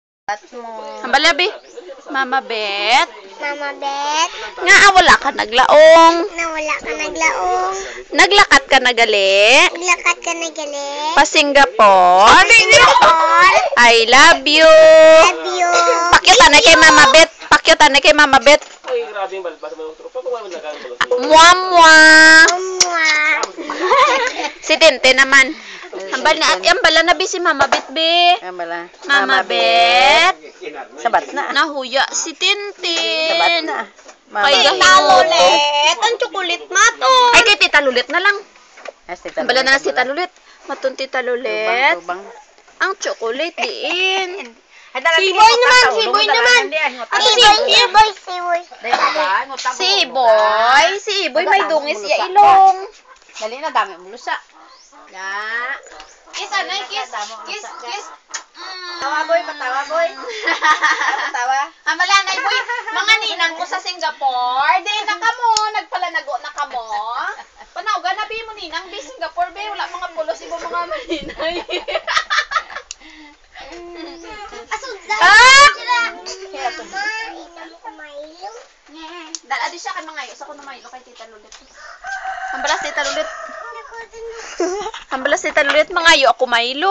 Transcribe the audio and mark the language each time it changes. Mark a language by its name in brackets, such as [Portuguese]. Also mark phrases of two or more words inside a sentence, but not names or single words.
[Hiligaynon] Hambala, Bi. Mama Bet. Mama Bet. Nga, wala ka naglaong. Nawala ka naglaong. Naglakat ka nagali. Naglakad ka na gali. Pa Singapore. Singapore. [English] I love you. Love you. [Hiligaynon] Pakyutan na kay Mama Bet. Pakyutan na kay Mama Bet. [Filipino] Ay, grabe yung balbas mo. Tropa, kung ano nagkakaroon. Mwah. Mwah. Si Tinte naman. [Hiligaynon] Ambala na, Bi, si Mama Bet, Bi. Ambala. Mama Bet. Sabat na. Nahuya si Tintin. Sabat na. Ay, Tita Lulit. Ang chocolate mato. Ay, kay Tita Lulit na lang. Ambala na si Tita Lulit. Lulit. Matun Tita Lulit. Tubang. Ang chocolate diin. Siboy naman, siboy naman. Siboy. Si Iboy may dungis ya ilong. Dali na, dami mo lusa. Ya. Kiss ano, kiss. Tawa, boy. Patawa, boy. Patawa. Amala na Iboy, mga ninang ko sa Singapore. Di na kamo, nagpalanago na kamo. Panawga na bi mo ninang bi Singapore be, wala mga pulos ibo mga maninay. Dala di siya kay mga sa kuno maylo kay Tita Lulit. Ambalas Tita Lulit. Ambalas Tita Lulit mangayo ako maylo.